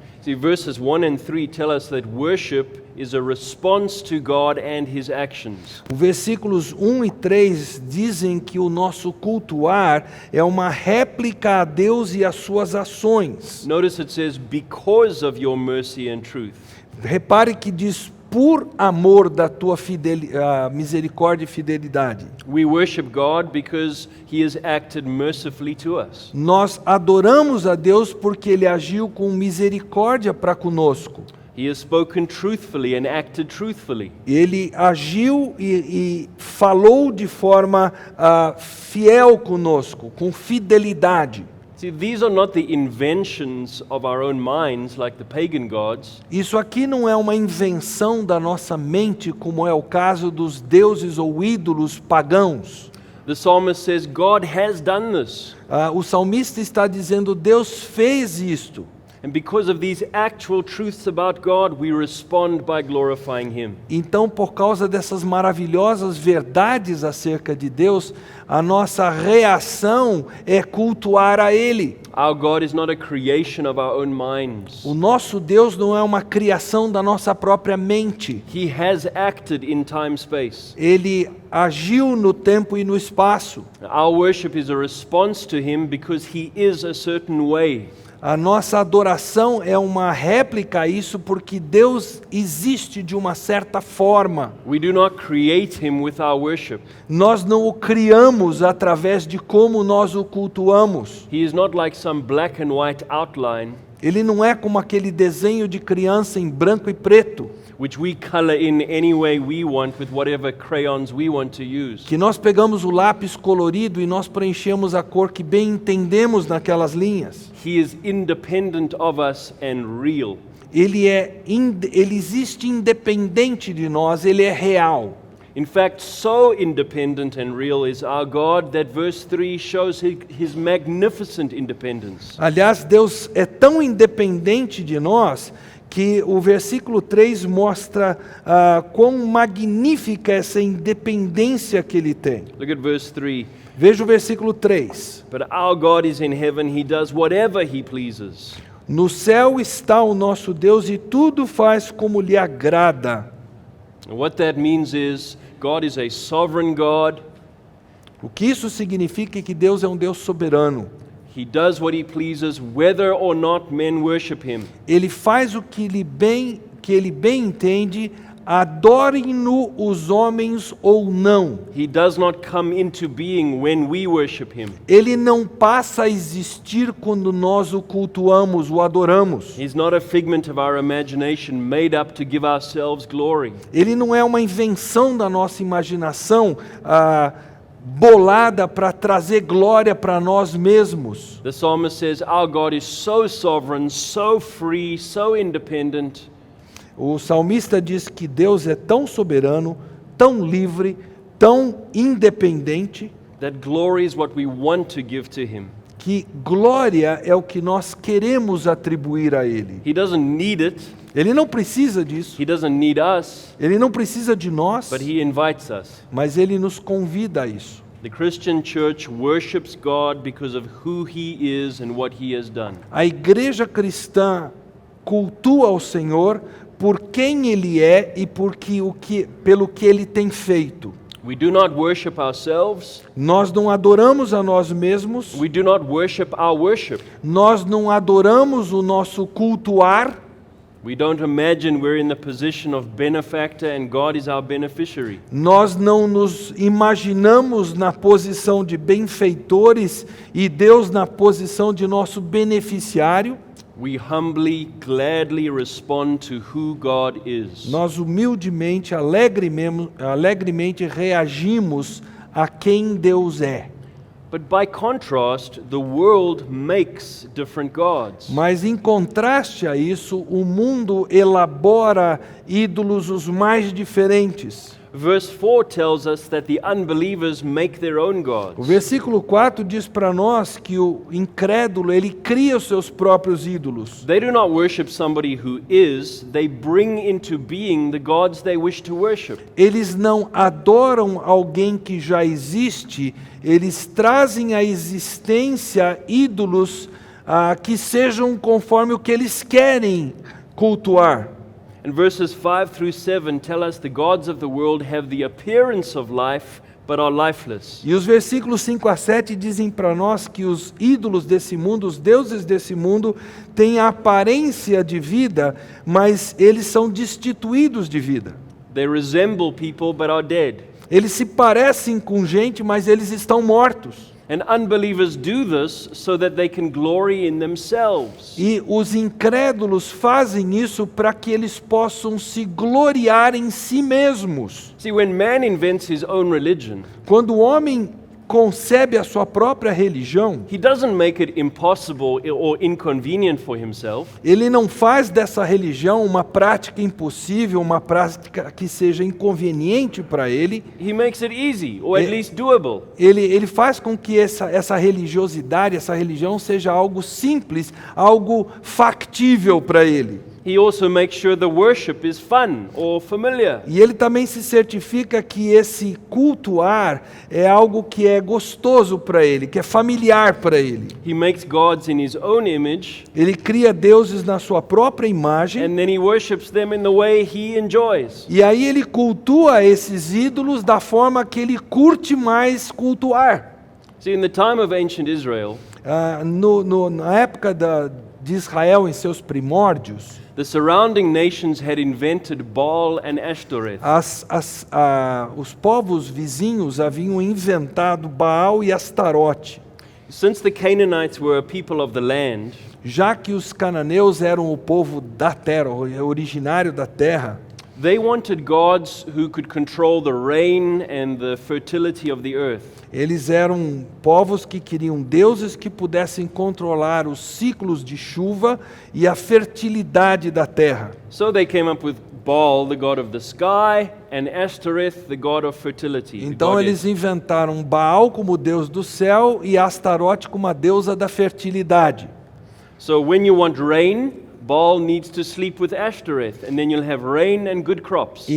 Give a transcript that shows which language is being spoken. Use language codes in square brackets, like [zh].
[en] See, verses 1 and 3 tell us that worship is a response to God and His actions. [pt] Os versículos 1 e 3 dizem que o nosso cultuar é uma réplica a Deus e às suas ações. [en] Notice it says, "Because of your mercy and truth." [pt] Repare que diz, por amor da tua misericórdia e fidelidade. [en] We worship God because He has acted mercifully to us. [pt] Nós adoramos a Deus porque Ele agiu com misericórdia para conosco. [en] He has spoken truthfully and acted truthfully. [pt] Ele agiu e falou de forma fiel conosco, com fidelidade. [en] See, these are not the inventions of our own minds like the pagan gods. [pt] Isso aqui não é uma invenção da nossa mente, como é o caso dos deuses ou ídolos pagãos. [en] The psalmist says, God has done this. [pt] O salmista está dizendo, Deus fez isto. [en] And because of these actual truths about God, we respond by glorifying Him. [pt] Então, por causa dessas maravilhosas verdades acerca de Deus, a nossa reação é cultuar a Ele. [en] Our God is not a creation of our own minds. [pt] O nosso Deus não é uma criação da nossa própria mente. [en] He has acted in time and space. [pt] Ele agiu no tempo e no espaço. [en] Our worship is a response to Him because He is a certain way. [pt] A nossa adoração é uma réplica a isso porque Deus existe de uma certa forma. [en] We do not create Him with our worship. [pt] Nós não o criamos através de como nós o cultuamos. [en] He is not like some black and white outline [pt] Ele não é como aquele desenho de criança em branco e preto, [en] which we color in any way we want with whatever crayons we want to use. [pt] que nós pegamos o lápis colorido e nós preenchemos a cor que bem entendemos naquelas linhas. [en] He is independent of us and real. [pt] Ele existe independente de nós, ele é real. [en] In fact, so independent and real is our God that verse 3 shows His magnificent independence. [pt] Aliás, Deus é tão independente de nós que o versículo 3 mostra quão magnífica essa independência que Ele tem. [en] Look at verse 3. [pt] Veja o versículo 3. [en] But our God is in heaven, He does whatever He pleases. [pt] No céu está o nosso Deus e tudo faz como lhe agrada. [en] And what that means is God is a sovereign God. [pt] O que isso significa é que Deus é um Deus soberano. [en] He does what He pleases whether or not men worship Him. [pt] Ele faz o que Ele bem entende, adorem-no os homens ou não. [en] He does not come into being when we worship Him. [pt] Ele não passa a existir quando nós o cultuamos, o adoramos. [en] He's not a figment of our imagination made up to give ourselves glory. [pt] Ele não é uma invenção da nossa imaginação bolada para trazer glória para nós mesmos. [en] The psalmist says, our God is so sovereign, so free, so independent. [pt] O salmista diz que Deus é tão soberano, tão livre, tão independente, [en] That glory is what we want to give to Him. [pt] que glória é o que nós queremos atribuir a Ele. [en] He doesn't need it. [pt] Ele não precisa disso, [en] He doesn't need us, [pt] Ele não precisa de nós, [en] but He invites us. [pt] mas Ele nos convida a isso. [en] The Christian church worships God because of who He is and what He has done. [pt] A igreja cristã cultua ao Senhor por quem Ele é e pelo que Ele tem feito. [en] We do not worship ourselves. [pt] Nós não adoramos a nós mesmos. [en] We do not worship our worship. [pt] Nós não adoramos o nosso cultuar. [en] We don't imagine we're in the position of benefactor and God is our beneficiary. [pt] Nós não nos imaginamos na posição de benfeitores e Deus na posição de nosso beneficiário. [en] We humbly, gladly respond to who God is. [pt] Nós humildemente, alegremente reagimos a quem Deus é. [en] But by contrast, the world makes different gods. [pt] Mas em contraste a isso, o mundo elabora ídolos os mais diferentes. [en] Verse 4 tells us that the unbelievers make their own [pt] O [en] gods. [pt] versículo 4 diz para nós que o incrédulo, ele cria os seus próprios ídolos. [en] They do not worship somebody who is, they bring into being the gods they wish to worship. [pt] Eles não adoram alguém que já existe, eles trazem à existência ídolos que sejam conforme o que eles querem cultuar. [en] And verses 5 through 7 tell us the gods of the world have the appearance of life, but are lifeless. [pt] E os versículos 5 a 7 dizem para nós que os ídolos desse mundo, os deuses desse mundo, têm a aparência de vida, mas eles são destituídos de vida. [en] They resemble people, but are dead. [pt] Eles se parecem com gente, mas eles estão mortos. [en] And unbelievers do this so that they can glory in themselves. [pt] E os incrédulos fazem isso para que eles possam se gloriar em si mesmos. [en] See, when man invents his own religion, [pt] Quando o homem concebe a sua própria religião, [en] he doesn't make it impossible or inconvenient for himself. [pt] ele não faz dessa religião uma prática impossível, uma prática que seja inconveniente para ele. [en] He makes it easy, or at least doable. [pt] Ele faz com que essa religiosidade, essa religião seja algo simples, algo factível para ele. [en] He also makes sure the worship is fun or familiar. [pt] E ele também se certifica que esse cultuar é algo que é gostoso para ele, que é familiar para ele. [en] He makes gods in his own image, [pt] Ele cria deuses na sua própria imagem, [en] and then he worships them in the way he enjoys. [pt] e aí ele cultua esses ídolos da forma que ele curte mais cultuar. [en] See, in the time of ancient Israel, [pt] Na época de Israel, em seus primórdios, [en] the surrounding nations had invented Baal and Ashtoreth. [pt] os povos vizinhos haviam inventado Baal e Astarote. [en] Since the Canaanites were a people of the land, [pt] Já que os cananeus eram o povo da terra, originário da terra, [en] they wanted gods who could control the rain and the fertility of the earth. [pt] eles eram povos que queriam deuses que pudessem controlar os ciclos de chuva e a fertilidade da terra. [en] So they came up with Baal, the god of the sky, and Ashtoreth, the god of fertility. the [pt] Então [en] goddess. [pt] eles inventaram Baal como deus do céu e Astarote como a deusa da fertilidade. [en] So when you want rain, Baal needs to sleep with Ashtoreth, and then you'll have rain and good crops.